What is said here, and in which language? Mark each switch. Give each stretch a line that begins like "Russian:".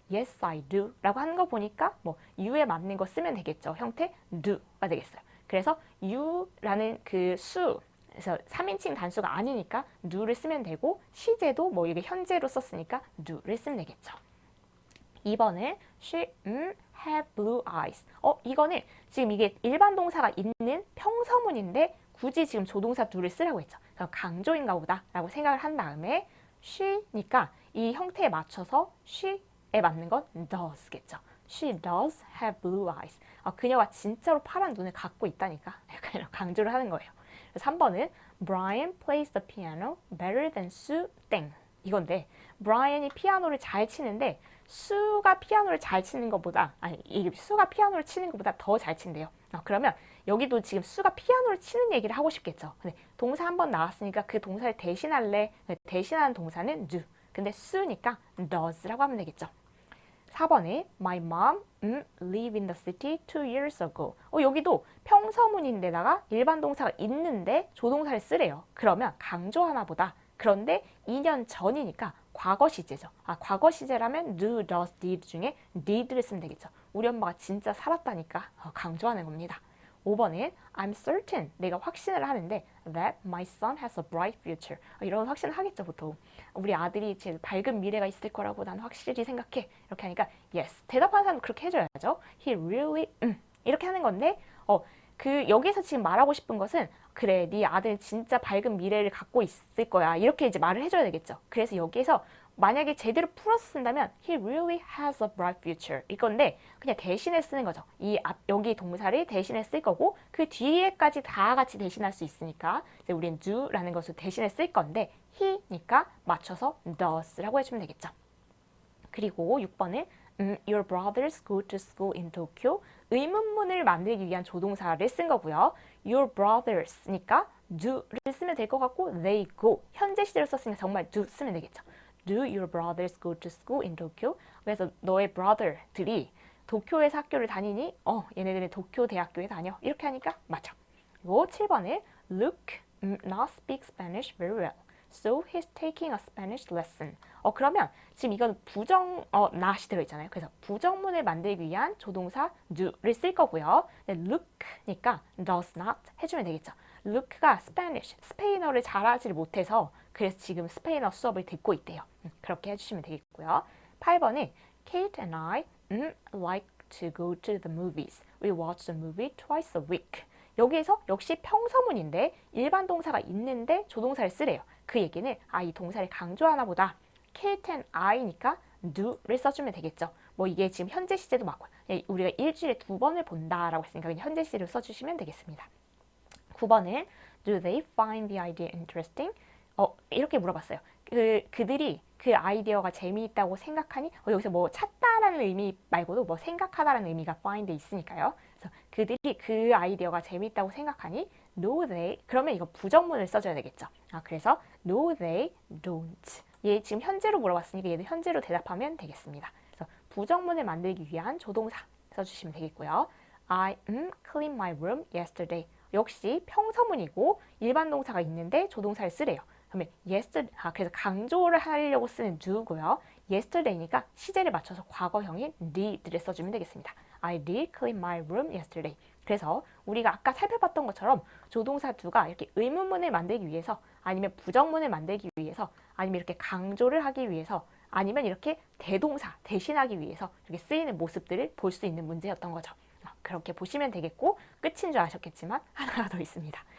English: Yes, I do
Korean: 라고 하는 거 보니까 뭐 you에 맞는 거 쓰면 되겠죠. 형태 do가 되겠어요. 그래서 you라는 그 수, 그래서 3인칭 단수가 아니니까 do를 쓰면 되고 시제도 뭐 이게 현재로 썼으니까 do를 쓰면 되겠죠. 2번은
English: she have blue eyes.
Korean: 이거는 지금 이게 일반 동사가 있는 평서문인데 굳이 지금 조동사 do를 쓰라고 했죠. 그래서 강조인가 보다 라고 생각을 한 다음에 she니까 이 형태에 맞춰서 she에 맞는 건 does겠죠.
English: She does have blue eyes.
Korean: 그녀가 진짜로 파란 눈을 갖고 있다니까 약간 강조를 하는 거예요. 3번은
English: Brian plays the piano better than Sue
Korean: 땡 이건데 브라이언이 피아노를 잘 치는데 수가 피아노를 잘 치는 것보다 이게 수가 피아노를 치는 것보다 더 잘 친대요. 그러면 여기도 지금 수가 피아노를 치는 얘기를 하고 싶겠죠. 근데 동사 한 번 나왔으니까 그 동사를 대신할래. 대신하는 동사는 do. 근데 수니까 does라고 하면 되겠죠. 4번에
English: My mom lived in the city 2 years ago.
Korean: 여기도 평서문인데다가 일반 동사가 있는데 조동사를 쓰래요. 그러면 강조하나 보다. 그런데 2년 전이니까 과거 시제죠. 과거 시제라면 do, does, did 중에 did를 쓰면 되겠죠. 우리 엄마가 진짜 살았다니까 강조하는 겁니다.
English: 5번은 I'm certain,
Korean: 내가 확신을 하는데
English: that my son has a bright future.
Korean: 이런 확신을 하겠죠, 보통. 우리 아들이 제일 밝은 미래가 있을 거라고 난 확실히 생각해. 이렇게 하니까 yes. 대답하는 사람은 그렇게 해줘야죠.
English: He really,
Korean: 이렇게 하는 건데 여기서 지금 말하고 싶은 것은 그래, 네 아들 진짜 밝은 미래를 갖고 있을 거야. 이렇게 이제 말을 해줘야 되겠죠. 그래서 여기에서 만약에 제대로 풀어서 쓴다면
English: he really has a bright future
Korean: 이건데 그냥 대신에 쓰는 거죠. 여기 동사를 대신에 쓸 거고 그 뒤에까지 다 같이 대신할 수 있으니까 이제 우리는 do라는 것을 대신에 쓸 건데 he니까 맞춰서 does라고 해주면 되겠죠. 그리고 6번은
English: Your brothers go to school in Tokyo.
Korean: 의문문을 만들기 위한 조동사를 쓴 거고요. Your brothers니까 do를 쓰면 될 것 같고
English: they go.
Korean: 현재 시제로 썼으니까 정말 do 쓰면 되겠죠.
English: Do your brothers go to school in Tokyo?
Korean: 그래서 너의 brother들이 도쿄에서 학교를 다니니? 얘네들은 도쿄 대학교에 다녀. 이렇게 하니까 맞죠. 그리고 7번에
English: Luke not speak Spanish very well. So he's taking a Spanish lesson.
Korean: 그러면 지금 이건 not이 들어있잖아요. 그래서 부정문을 만들기 위한 조동사 do를 쓸 거고요. Luke니까 does not 해주면 되겠죠. Luke가 스페인어를 잘하지 못해서 그래서 지금 스페인어 수업을 듣고 있대요. 그렇게 해주시면 되겠고요. 8번은
English: Kate and I like to go to the movies. We watch the movie twice a week.
Korean: 여기에서 역시 평서문인데 일반 동사가 있는데 조동사를 쓰래요. 그 얘기는 이 동사를 강조하나 보다.
English: Kate and I
Korean: 니까 do를 써주면 되겠죠. 뭐 이게 지금 현재 시제도 맞고 우리가 일주일에 2번을 본다라고 했으니까 그냥 현재 시제를 써주시면 되겠습니다. 9번은
English: Do they find the idea interesting?
Korean: 이렇게 물어봤어요. 그들이 그 아이디어가 재미있다고 생각하니? 여기서 뭐 찾다라는 의미 말고도 뭐 생각하다라는 의미가 find에 있으니까요. 그래서 그들이 그 아이디어가 재미있다고 생각하니?
English: No, they.
Korean: 그러면 이거 부정문을 써줘야 되겠죠.
English: 그래서 No, they don't.
Korean: 얘 지금 현재로 물어봤으니까 얘도 현재로 대답하면 되겠습니다. 그래서 부정문을 만들기 위한 조동사 써주시면 되겠고요.
English: I cleaned my room yesterday.
Korean: 역시 평서문이고 일반 동사가 있는데 조동사를 쓰래요. 그러면 yesterday, 그래서 강조를 하려고 쓰는 do고요. yesterday니까 시제를 맞춰서 과거형인 did를 써주면 되겠습니다.
English: I did clean my room yesterday.
Korean: 그래서 우리가 아까 살펴봤던 것처럼 조동사 do가 이렇게 의문문을 만들기 위해서 아니면 부정문을 만들기 위해서 아니면 이렇게 강조를 하기 위해서 아니면 이렇게 대동사 대신하기 위해서 이렇게 쓰이는 모습들을 볼 수 있는 문제였던 거죠. 그렇게 보시면 되겠고 끝인 줄 아셨겠지만 하나가 더 있습니다.